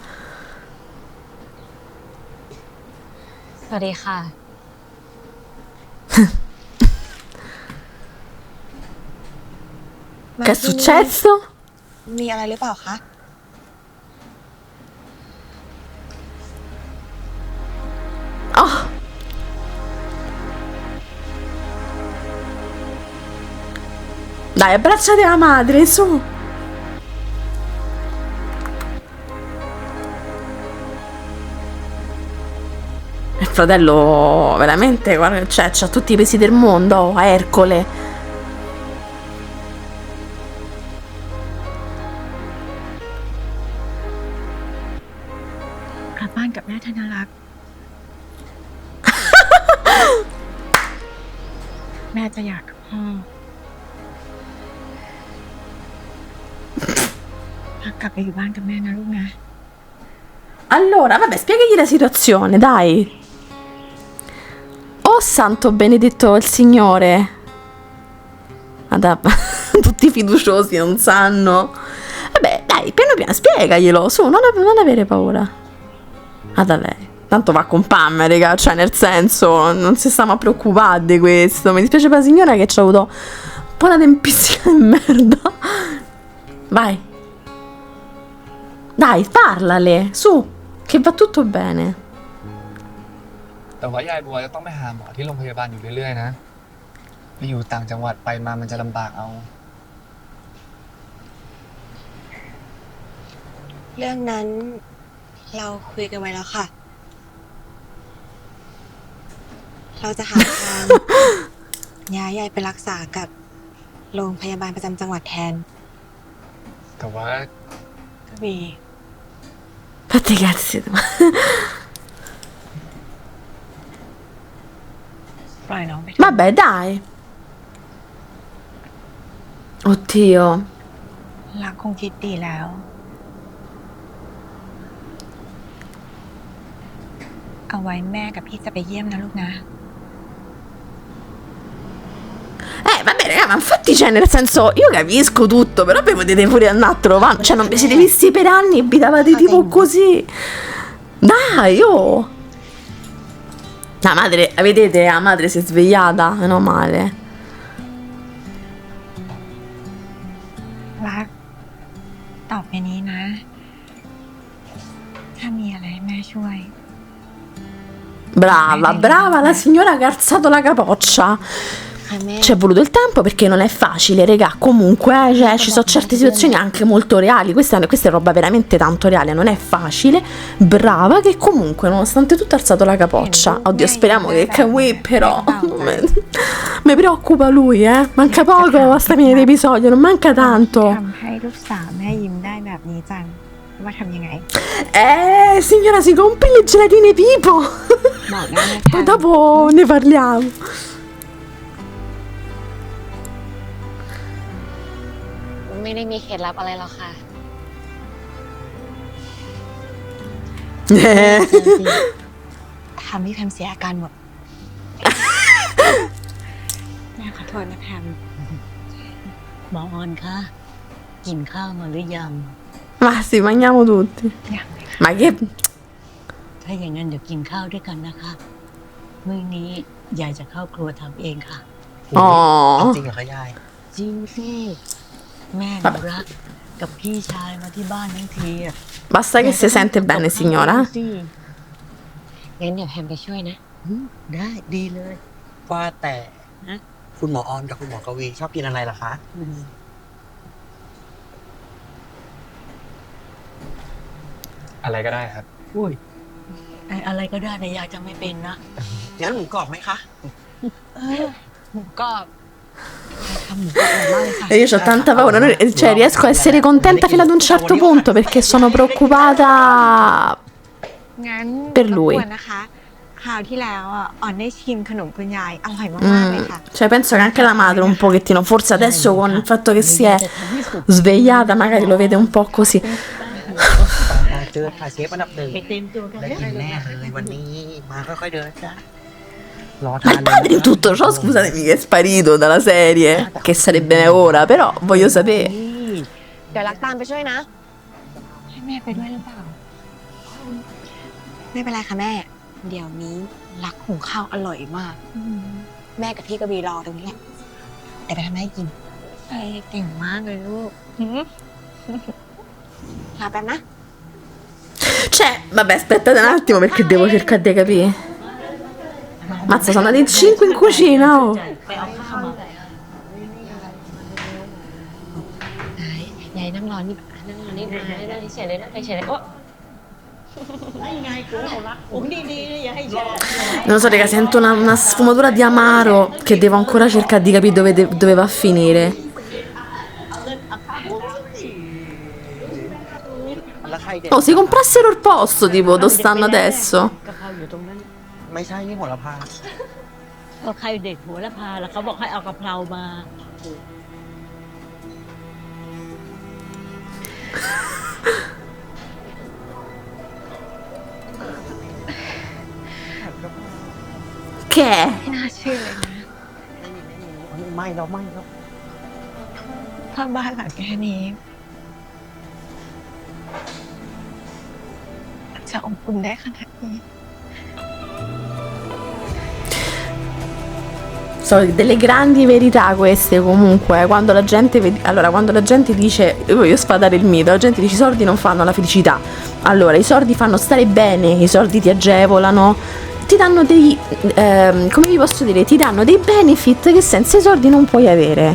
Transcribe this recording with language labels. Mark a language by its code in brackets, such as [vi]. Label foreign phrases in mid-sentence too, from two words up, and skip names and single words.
[th] สวัสดีค่ะ [it] Che è successo? [th] มีอะไรหรือเปล่าคะ Oh. [it] Dai, abbracciate la madre, su. Il fratello veramente, guarda, cioè, c'ha tutti i pesi del mondo, a Ercole. [th] กลับบ้านกับแม่ธนรักษ์ แม่จะอยากกับพ่อรักกลับไปอยู่บ้านกับแม่นะลูกนะ [it] Allora, vabbè, spiegagli la situazione, dai. Oh, santo benedetto il Signore. Tutti fiduciosi, non sanno. Vabbè, dai, piano piano, spiegaglielo, su, non avere paura. Da lei. Tanto va con Pam, raga, cioè, nel senso, non si stiamo a preoccupare di questo. Mi dispiace per la signora che ci ha avuto un po' una tempistica di merda. Vai. Dai, parlale, su, che va tutto bene. [th] แต่ว่ายายบัวจะต้องไปหาหมอที่โรงพยาบาลอยู่เรื่อยๆนะอยู่ต่างจังหวัดไปมามันจะลำบากเอา เรื่องนั้นเราคุยกันไว้แล้วค่ะ เราจะหาทาง ย้ายยายไปรักษากับโรงพยาบาลประจำจังหวัดแทน แต่ว่า ก็มี [it] Fatti i cazzi. [th] ปล่อยน้องไป [it] Vabbè, dai. Oddio. [th] รักคงคิดดีแล้ว เอาไว้แม่กับพี่จะไปเยี่ยมนะลูกนะ [it] Vabbè, raga, ma infatti, cioè, nel senso, io capisco tutto, però poi potete pure andare a trovare. Cioè, non vi siete visti per anni e abitavate tipo così. Dai, oh. La madre, vedete, la madre si è svegliata, meno male. [th] รักตอบไปนี้นะ ถ้ามีอะไรให้แม่ช่วย [it] Brava, brava la signora che ha alzato la capoccia. Ci è voluto il tempo perché non è facile, regà. Comunque, cioè, ci sono certe situazioni anche molto reali. Questa è roba veramente tanto reale, non è facile. Brava che comunque, nonostante tutto, ha alzato la capoccia. Oddio, speriamo che Kawi, però. Mi preoccupa lui, eh. Manca poco a sta fine d'episodio, non manca tanto. [th] ทำให้ลูกสาวแม่ยิ้มได้แบบนี้จังว่าทำยังไง [it] Signora, si compri le gelatine Pipo. [th] บอกได้นะ [it] Poi dopo ne parliamo. [th] ไม่ได้มีเคล็ดลับอะไรหรอกค่ะ ทำให้แพมเสียอาการหมด แม่ขอโทษนะแพม หมอออนคะกินข้าวมาหรือยัง [it] Ma sì, mangiamo tutti. [th] ยังเลยค่ะ [it] Ma che. [th] ถ้าอย่างนั้นเดี๋ยวกินข้าวด้วยกันนะคะ มื้อนี้ยายจะเข้าครัวทำเองค่ะ Oh. จริงเหรอคะยาย จริงสิแม่หนูรักกับพี่ชายมาที่บ้านทั้งทีอะ [it] Basta che si sente bene, signora. [th] สิ งั้นเดี๋ยวแฮมไปช่วยนะ ได้ดีเลย ว่าแต่ ฮะ คุณหมอออนกับคุณหมอกวีชอบกินอะไรล่ะคะ อะไรก็ได้ครับ อุ้ยอะไรก็ได้แต่ยายจะไม่เป็นนะ งั้นหมูกรอบไหมคะ หมูกรอบทำหมูกรอบอร่อยมากเลยค่ะ [it] E io ho tanta paura, cioè riesco a essere contenta fino ad un certo punto perché sono preoccupata [th] งั้น [it] per lui. [th] รบกวนนะคะ คราวที่แล้วอ่ะอ่อนได้ชิมขนมคุณยายอร่อยมากๆเลยค่ะ [it] Cioè penso che anche la madre un pochettino, forse adesso con il fatto che si è svegliata magari lo vede un po' così. [th] เจอค่ะเชฟอันดับหนึ่ง ไปเต็มตัวกัน ได้ เลย กินแน่เลยวันนี้ มาค่อยๆเดินจ้ะรอ [it] Ma [th] ทาน [it] il padre in tutto ciò, scusatemi, che è sparito dalla serie, che sarebbe ora, però voglio sapere. [th] เดี๋ยวรักตามไปช่วยนะ ให้แม่ไปด้วยหรือเปล่า ไม่เป็นไรค่ะแม่ เดี๋ยวนี้รักหุงข้าวอร่อยมาก แม่กับพี่กบีรอตรงนี้แหละเดี๋ยวไปทำให้กินเก่งมากเลยลูกรอแป๊บนะ [it] Cioè, vabbè, aspettate un attimo perché devo cercare di capire. Mazza, sono andati in 5 in cucina, oh. [th] ไปเอาข้าวมา ยายนั่งรอนี่นั่งรอนี่นั่งเฉยเลยนั่งเฉยเลยโอ้ ไม่ไงกูเอาละผมดีๆนะอย่าให้แชร์ [it] Non lo so, raga, sento una sfumatura di amaro che devo ancora cercare di capire dove va a finire. [th] แล้วใครเด็ด [it] Oh, si comprassero il posto, tipo, dove stanno adesso. [th] กะเพราอยู่ตรงนั้น ไม่ใช่นี่โหระพา ก็ใครเด็กหัวละพาแล้วเขาบอกให้เอากะเพรามา [it] Che è? [th] ไม่น่าเชื่อเลยนะ ไม่แล้วไม่แล้ว ถ้าบ้านหลังแค่นี้ จะอบอุ่นได้ขนาดนี้ [it] Sono delle grandi verità queste comunque, quando la gente allora quando la gente dice, io voglio sfatare il mito, la gente dice i soldi non fanno la felicità. Allora, i soldi fanno stare bene, i soldi ti agevolano, ti danno dei, come vi posso dire, ti danno dei benefit che senza i soldi non puoi avere.